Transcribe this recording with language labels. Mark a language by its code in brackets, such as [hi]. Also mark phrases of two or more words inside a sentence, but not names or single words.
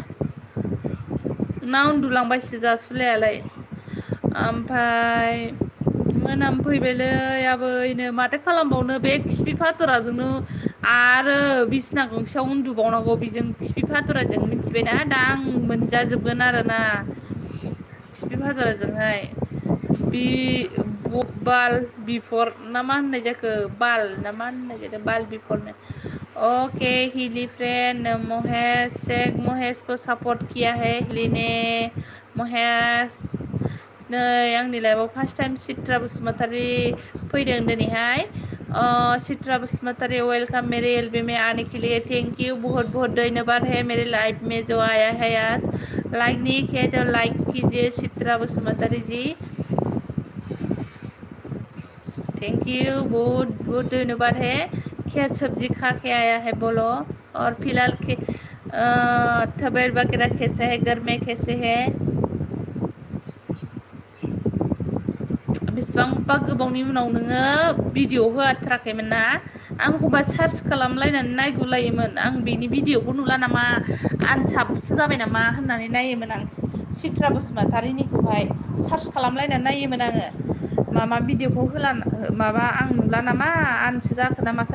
[brx] ना उन्दुलांबायसो जासुलायालाय ओमफ्राय मोनामफैबायलै आबैनो माथो खालामबावनो बे खिफि फादुराजोंनो आरो बिसिना गंसेयाव उन्दुबावनांगौ बेजों खिफि फादुराजों मिथिबायना दा आं मोनजाजोबगोन आरोना खिफि फादुराजोंहाय बि बाल बिफर ना मा होननाय जाखो बाल ना मा होननाय जादों बाल बिफरनो ओके [hi] हिली फ्रेंड महेश शेख महेश को सपोर्ट किया है हिली ने [brx] महेश नै आंनि लाइफआव फार्स्ट टाइम चित्रा बसुमतारी फैदों दिनैहाय [hi] चित्रा बसुमतारी वेलकम मेरे एलबी में आने के लिए [en] thank you [hi] बहुत बहुत धन्यवाद है मेरे लाइफ में जो आया है आज लाइक नहीं किया तो लाइक कीजिए चित्रा बसुमतारी जी [en] thank you [hi] बहुत बहुत धन्यवाद है क्या सब्जी खा के आया है बोलो और फिलहाल के तबीयत वगैरह कैसे है घर में कैसे है [brx] बेसेबांबा गोबावनि उनाव नोङो भिडिअ होआथाराखैमोन ना आं एखमबा सार्च खालामलायनानै नायगुलायोमोन आं बेनि भिडिअखौ नुला नामा आनसाबसो जाबाय नामा होननानै नायोमोन आं चित्रा बसुमतारीनिखौहाय सार्च खालामलायनानै नायोमोन आङो माबा भिडिअखौ होला माबा आं नुला नामा आनसो जाखो ना माखो